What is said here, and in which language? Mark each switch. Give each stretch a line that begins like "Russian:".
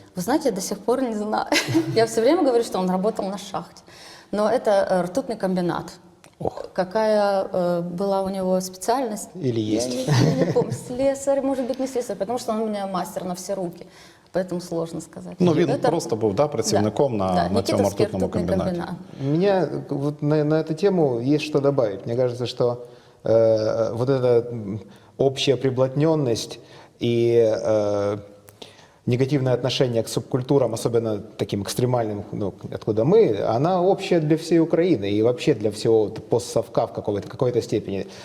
Russian: Вы знаете, я до сих пор не знаю. Я все время говорю, что он работал на шахте. Но это ртутный комбинат. Какая была у него специальность? Или есть? Я не помню. Слесарь, может быть, не слесарь, потому что он у меня мастер на все руки. Поэтому сложно сказать.
Ukrainian: Ну, він просто був працівником на цьому ртутному комбінаті.
Russian: У меня вот на эту тему есть что добавить. Мне кажется, что вот эта общая приблотненность и негативное отношение к субкультурам, особенно таким экстремальным, ну, откуда мы, она общая для всей Украины и вообще для всего постсовка в какой-то степени.